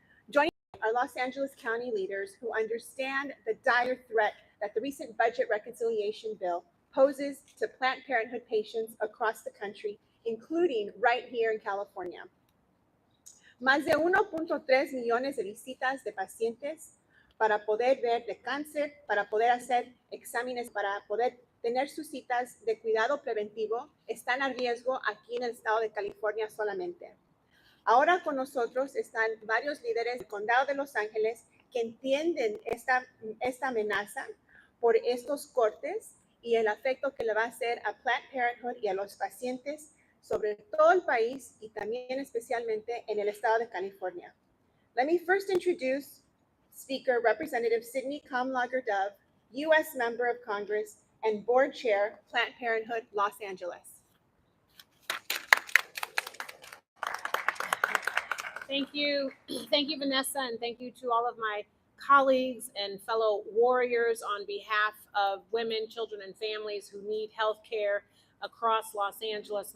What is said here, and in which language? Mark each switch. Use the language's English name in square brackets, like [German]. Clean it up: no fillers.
[English] Joining are Los Angeles County leaders who understand the dire threat that the recent budget reconciliation bill poses to Planned Parenthood patients across the country, including right here in California. [Spanish] Más de 1.3 millones de visitas de pacientes para poder ver de cáncer, para poder hacer exámenes, para poder tener sus citas de cuidado preventivo están a riesgo aquí en el estado de California solamente. Ahora con nosotros están varios líderes del condado de Los Ángeles que entienden esta amenaza por estos cortes y el efecto que le va a hacer a Planned Parenthood y a los pacientes sobre todo el país y también especialmente en el estado de California. [English] Let me first introduce Speaker Representative Sydney Kamlager-Dove, U.S. Member of Congress and Board Chair, Planned Parenthood, Los Angeles. Thank you, Vanessa, and thank you to all of my colleagues and fellow warriors on behalf of women, children, and families who need health care across Los Angeles.